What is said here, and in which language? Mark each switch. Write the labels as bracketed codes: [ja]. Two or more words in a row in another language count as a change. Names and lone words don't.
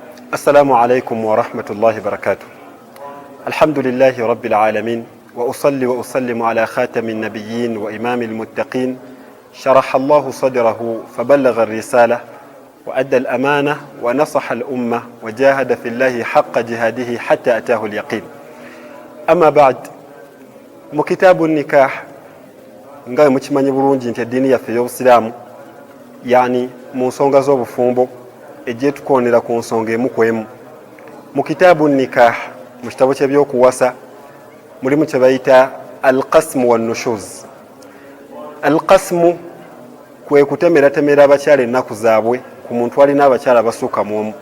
[ar] السلام عليكم ورحمة الله وبركاته. الحمد لله رب العالمين، وأصلي وأسلم على خاتم النبيين وإمام المتقين، شرح الله صدره فبلغ الرسالة وأدى الأمانة ونصح الأمة وجاهد في الله حق جهاده حتى أتاه اليقين. أما بعد، مكتاب النكاح [lg] ngai mukimanyi bulungi nti eddiini yaffe ey'obusiraamu yani mu nsonga z'obufumbo ejje tukoonera ku nsonga emu ku emu. Mu [ar] كتاب نكاح, [lg] mu kitabo ky'ebyokuwasa, mulimu kye bayita [ar] القسم والنشوز. [lg] Alqasmu kwe kutemeratemera abakyala ennaku zaabwe ku muntu alina abakyala abasukka mu omu.